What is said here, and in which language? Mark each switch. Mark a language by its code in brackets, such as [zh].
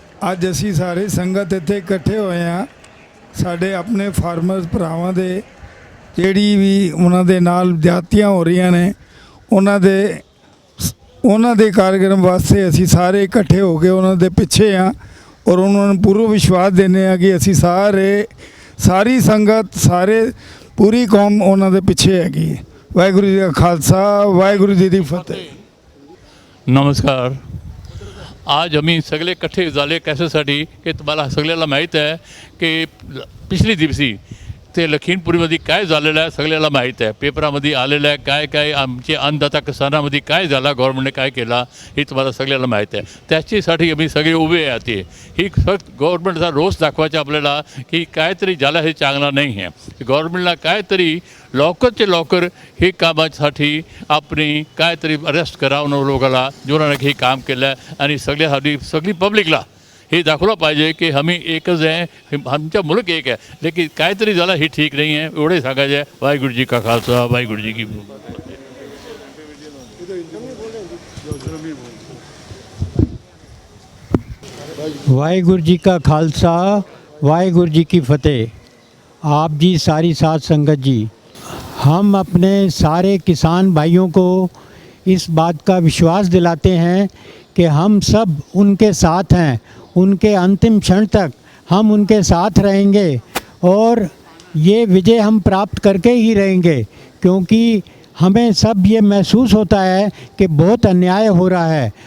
[pa] ਅੱਜ ਅਸੀਂ ਸਾਰੇ ਸੰਗਤ ਇੱਥੇ ਇਕੱਠੇ ਹੋਏ ਹਾਂ ਸਾਡੇ ਆਪਣੇ ਫਾਰਮਰਸ ਭਰਾਵਾਂ ਦੇ, ਜਿਹੜੀ ਵੀ ਉਹਨਾਂ ਦੇ ਨਾਲ ਜਾਤੀਆਂ ਹੋ ਰਹੀਆਂ ਨੇ ਉਹਨਾਂ ਦੇ ਕਾਰਜਕ੍ਰਮ ਵਾਸਤੇ ਅਸੀਂ ਸਾਰੇ ਇਕੱਠੇ ਹੋ ਕੇ ਉਹਨਾਂ ਦੇ ਪਿੱਛੇ ਹਾਂ ਔਰ ਉਹਨਾਂ ਨੂੰ ਪੂਰਾ ਵਿਸ਼ਵਾਸ ਦਿੰਦੇ ਹਾਂ ਕਿ ਅਸੀਂ ਸਾਰੀ ਸੰਗਤ ਪੂਰੀ ਕੌਮ ਉਹਨਾਂ ਦੇ ਪਿੱਛੇ ਹੈਗੀ। ਵਾਹਿਗੁਰੂ ਜੀ ਦਾ ਖਾਲसा, वाहिगुरु जी की फतेह। [mr] नमस्कार। आज हमी सगले कट्ठे झाले कैसेसाठी की तुम्हाला सगळ्याला माहीत आहे की पिछली दिवशी ते लखीमपुरीमध्ये काय झालेलं आहे सगळ्याला माहीत आहे, पेपरामध्ये आलेलं आहे काय काय आमचे अन्नदाता किसानामध्ये काय झाला, गव्हर्नमेंटने काय केला हे तुम्हाला सगळ्याला माहीत आहे। त्याच्यासाठी आम्ही सगळे उभे आहे। ही फक्त गव्हर्नमेंटचा रोष दाखवायचा आपल्याला की काहीतरी झालं हे चांगलं नाही आहे। गव्हर्नमेंटला काहीतरी लवकरचे लवकर हे कामासाठी आपली काहीतरी अरेस्ट करावं लोकांना जोराने हे काम केलं आहे आणि सगळ्यासाठी सगळी पब्लिकला हे दाखवलं पाहिजे की आम्ही एकच आहे, आमचा मुलक एक आहे, लेकिन काहीतरी झालं हे ठीक नाही आहे एवढे सांगायचं आहे। [hi] वाहिगुरू जी का खालसा, वाहिगुरू जी की वाहिगुरू जी का खालसा, वाहिगुरू जी की फतेह। आप जी सारी साध संगत जी, हम अपने सारे किसान भाइयों को इस बात का विश्वास दिलाते हैं कि हम सब उनके साथ हैं, उनके अंतिम क्षण तक हम उनके साथ रहेंगे और ये विजय हम प्राप्त करके ही रहेंगे, क्योंकि हमें सब ये महसूस होता है कि बहुत अन्याय हो रहा है।